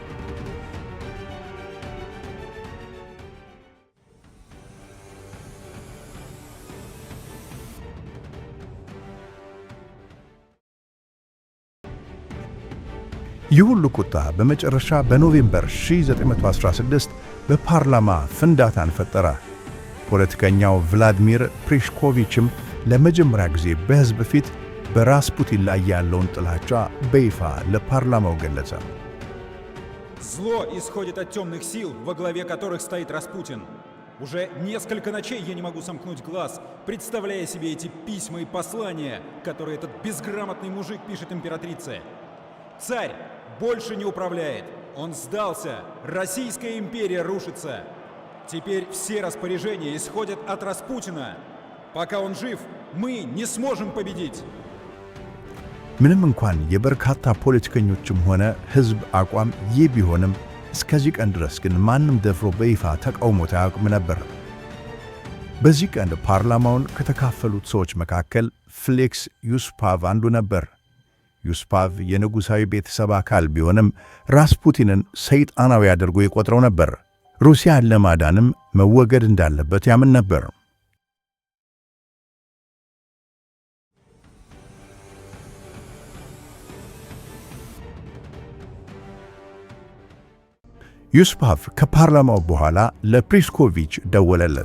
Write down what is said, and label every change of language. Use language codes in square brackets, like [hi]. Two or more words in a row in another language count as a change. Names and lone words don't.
[am] ይህ ሁሉ ቁጣ በመጨረሻ በኖቬምበር 1916 በፓርላማ ፍንዳታን ፈጠረ። ፖለቲከኛው ቭላድሚር ፕሪሽኮቪችም ለመጀመሪያ ጊዜ በሕዝብ ፊት በራስፑቲን ላይ ያለውን ጥላቻ በይፋ ለፓርላማው ገለጸ። [ru] Зло исходит от темных сил, во главе которых стоит Распутин. Уже несколько ночей я не могу сомкнуть глаз, представляя себе эти письма и послания, которые этот безграмотный мужик пишет императрице. Царь больше не управляет. Он сдался. Российская империя рушится. Теперь все распоряжения исходят от Распутина. Пока он жив, мы не сможем победить. [am] ምንም እንኳን የበርካታ ፖለቲከኞችም ሆነ ሕዝብ አቋም ይህ ቢሆንም እስከዚህ ቀን ድረስ ግን ማንም ደፍሮ በይፋ ተቃውሞት አያውቅም ነበር። በዚህ ቀን ፓርላማውን ከተካፈሉት ሰዎች መካከል ፍሌክስ ዩስፓቭ አንዱ ነበር። ዩስፓቭ የንጉሣዊ ቤተሰብ አካል ቢሆንም ራስፑቲንን ሰይጣናዊ አድርጎ ይቆጥረው ነበር። ሩሲያን ለማዳንም መወገድ እንዳለበት ያምን ነበር። ዩስፓቭ ከፓርላማው በኋላ ለፕሪስኮቪች ደወለለት።